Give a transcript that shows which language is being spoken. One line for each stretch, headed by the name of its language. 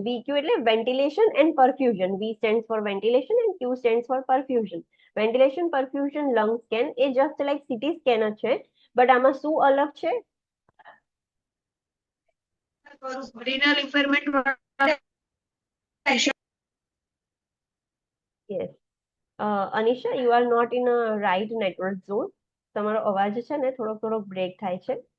Gujarati: VQ એટલે ventilation and perfusion.
English: V stands for ventilation and Q stands for perfusion.
Gujarati: Ventilation perfusion lung scan A just like CT scan જ છે, but આમાં શું અલગ છે?
English: renal impairment વાળા patient yes. Anisha, you are not in a right network zone.
Gujarati: તમારો અવાજ છે ને થોડોક બ્રેક થાય છે.